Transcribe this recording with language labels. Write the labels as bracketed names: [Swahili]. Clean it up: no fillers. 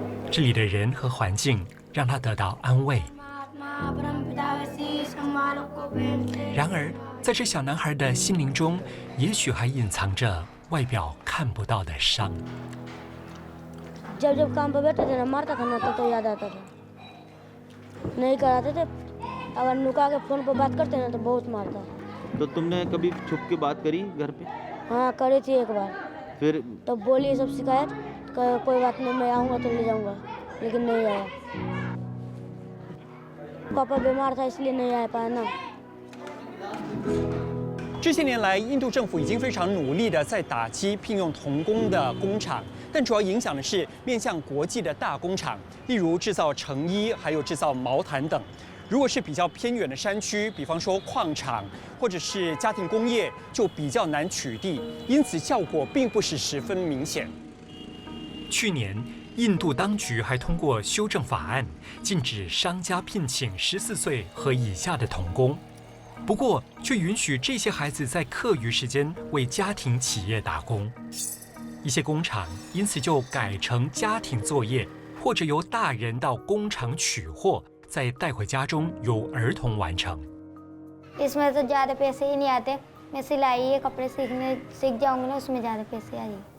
[Chinese] 这里的人和环境让他得到安慰。然而，在这小男孩的心灵中，也许还隐藏着外表看不到的伤。 [Hindi] जब जब काम पे बैठते थे ना मारता था ना तो याद आता था नहीं कराते थे अगर नुका के फोन पर बात करते ना तो बहुत मारता तो तुमने कभी छुप के बात करी घर पे? हाँ करी थी एक बार फिर तो बोली सब शिकायत कोई बात नहीं मैं आऊँगा तो ले जाऊँगा लेकिन नहीं आया पापा बीमार था इसलिए नहीं आ पाया ना [Chinese] 这些年来，印度政府已经非常努力地在打击聘用童工的工厂，但主要影响的是面向国际的大工厂，例如制造成衣，还有制造毛毯等。如果是比较偏远的山区，比方说矿场或者是家庭工业，就比较难取缔，因此效果并不是十分明显。去年，印度当局还通过修正法案，禁止商家聘请14岁和以下的童工。不过，却允许这些孩子在课余时间为家庭企业打工。一些工厂因此就改成家庭作业，或者由大人到工厂取货，再带回家中由儿童完成。 [Hindi] इसमें तो ज़्यादा पैसे ही नहीं आते मैं सिलाई ये कपड़े सीख जाऊंगी ना उसमें ज़्यादा पैसे आएंगे